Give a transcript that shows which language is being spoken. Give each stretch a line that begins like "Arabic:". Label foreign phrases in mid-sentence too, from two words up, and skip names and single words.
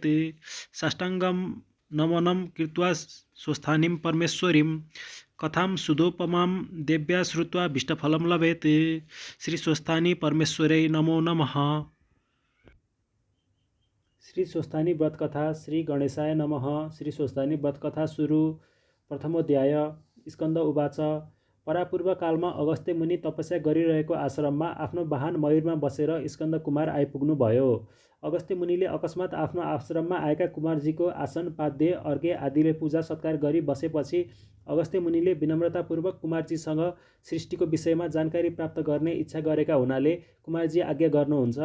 Sanskrit: साष्टाङ्गं नमनं कृत्वा स्वस्थानीं परमेश्वरीं कथां सुधोपमां देव्या श्रुत्वा भीष्टफलं लभेत्। श्री स्वस्थानी परमेश्वरै नमो नमः। श्री स्वस्थानी व्रत कथा। श्री गणेशाय नमः।
Nepali: श्री स्वस्थानी व्रत कथा सुरु।
Sanskrit: प्रथमोध्याय। स्कन्द उवाच।
Nepali: परापूर्व कालमा अगस्त्य मुनि तपस्या गरिरहेको आश्रममा आफ्नो वाहन मयूरमा बसेर स्कन्द कुमार आइपुग्नु भयो। अगस्त्य मुनिले अकस्मात आफ्नो आश्रममा आएका कुमारजीको आसन पाद्य अर्घ्य आदिले पूजा सत्कार गरी बसेपछि अगस्त्य मुनिले विनम्रतापूर्वक कुमारजीसँग सृष्टिको विषयमा जानकारी प्राप्त गर्ने इच्छा गरेका हुनाले कुमारजी आज्ञा गर्नुहुन्छ।